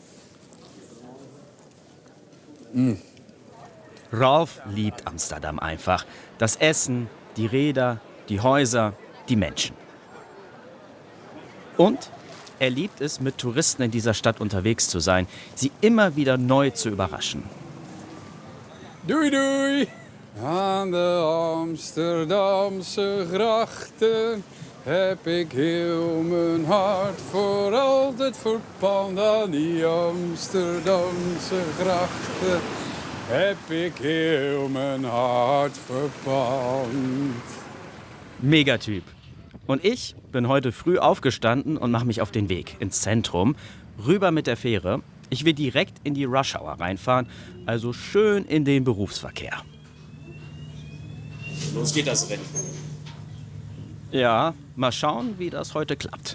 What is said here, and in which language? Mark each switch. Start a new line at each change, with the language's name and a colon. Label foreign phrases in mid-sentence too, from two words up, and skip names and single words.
German: Ralf liebt Amsterdam einfach. Das Essen, die Räder, die Häuser, die Menschen. Und er liebt es, mit Touristen in dieser Stadt unterwegs zu sein, sie immer wieder neu zu überraschen.
Dutch: Doei doei! Aan de Amsterdamse grachten heb ik heel mijn hart voor altijd verpand. Aan die Amsterdamse grachten heb ik heel mijn hart verpand.
German: Megatyp. Und ich bin heute früh aufgestanden und mache mich auf den Weg ins Zentrum, rüber mit der Fähre. Ich will direkt in die
English: Rush Hour
German: reinfahren, also schön in den Berufsverkehr. Los geht das Rennen. Ja, mal schauen, wie das heute klappt.